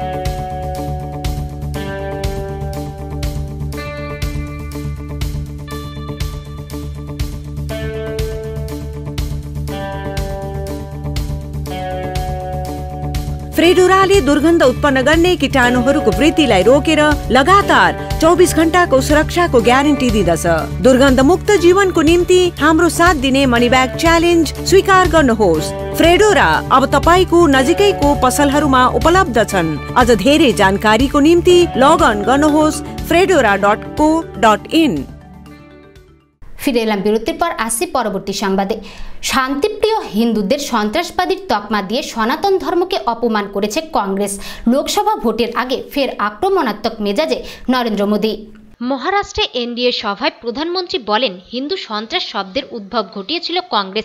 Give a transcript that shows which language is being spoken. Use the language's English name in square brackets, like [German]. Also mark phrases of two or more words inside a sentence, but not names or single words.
[Nepali] फ्रेडोराले दुर्गन्ध उत्पन्न गर्ने कीटाणुहरूको वृद्धिलाई रोकेर लगातार 24 घण्टाको सुरक्षाको ग्यारेन्टी दिँदछ। दुर्गन्ध मुक्त जीवनको निम्ति हाम्रो साथ दिने मनी ब्याग च्यालेन्ज स्वीकार गर्नुहोस्। फ्रेडोरा अब तपाईको नजिकैको पसलहरूमा उपलब्ध छन्। अझ धेरै जानकारीको निम्ति लगअन गर्नुहोस् fredora.co.in। [Bangla] ফিরে এলাম বিরতির পর আসছি পরবর্তী সংবাদে। শান্তিপ্রিয় হিন্দুদের সন্ত্রাসবাদীর তকমা দিয়ে সনাতন ধর্মকে অপমান করেছে কংগ্রেস। লোকসভা ভোটের আগে ফের আক্রমণাত্মক মেজাজে নরেন্দ্র মোদী। মহারাষ্ট্রে এনডিএ সভায় প্রধানমন্ত্রী বলেন, হিন্দু সন্ত্রাস শব্দের উদ্ভব ঘটিয়েছিল কংগ্রেস।